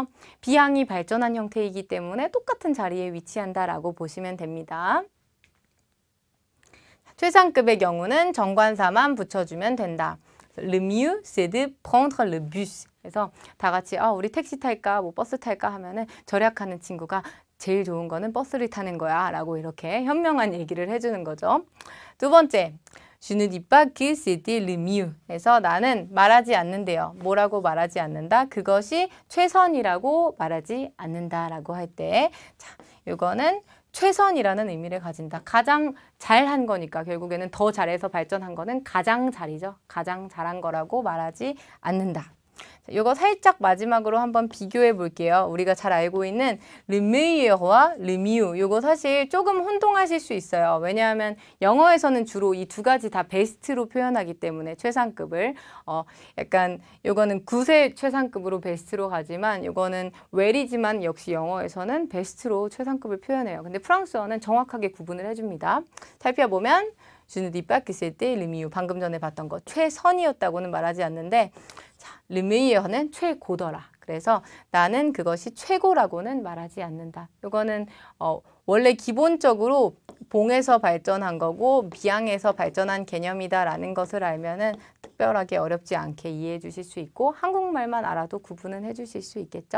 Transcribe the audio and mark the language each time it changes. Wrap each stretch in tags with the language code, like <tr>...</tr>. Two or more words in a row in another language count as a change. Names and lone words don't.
<ko>비양이 발전한 형태이기 때문에 똑같은 자리에 위치한다라고 보시면 됩니다. 최상급의 경우는 정관사만 붙여주면 된다.</ko> <fr>Le mieux, c'est de prendre le bus.</fr> <ko>그래서 다 같이 우리 택시 탈까, 뭐 버스 탈까 하면은 절약하는 친구가 제일 좋은 거는 버스를 타는 거야 라고 이렇게 현명한 얘기를 해주는 거죠. 두 번째,</ko> <fr>Je ne dis pas que c'était le mieux.</fr> <ko>그래서 나는 말하지 않는데요. 뭐라고 말하지 않는다? 그것이 최선이라고 말하지 않는다라고 할 때, 자, 이거는 최선이라는 의미를 가진다. 가장 잘한 거니까 결국에는 더 잘해서 발전한 거는 가장 잘이죠. 가장 잘한 거라고 말하지 않는다. 이거 살짝 마지막으로 한번 비교해 볼게요. 우리가 잘 알고 있는</ko> <fr>le meilleur</fr> <ko>와</ko> <fr>le mieux.</fr> <ko>이거 사실 조금 혼동하실 수 있어요. 왜냐하면 영어에서는 주로 이 두 가지 다 베스트로 표현하기 때문에 최상급을 약간 이거는 굿의 최상급으로 베스트로 가지만 이거는 웰이지만 역시 영어에서는 베스트로 최상급을 표현해요. 근데 프랑스어는 정확하게 구분을 해줍니다.</ko> <fr>살펴보면 Je ne dis pas que c'était le mieux.</fr> <ko>방금 전에 봤던 거 최선이었다고는 말하지 않는데 자,</ko> <fr>le meilleur</fr> <ko>는 최고더라. 그래서 나는 그것이 최고라고는 말하지 않는다. 이거는 원래 기본적으로 봉에서 발전한 거고 비양에서 발전한 개념이다라는 것을 알면은 특별하게 어렵지 않게 이해해 주실 수 있고 한국말만 알아도 구분은 해 주실 수 있겠죠.</ko>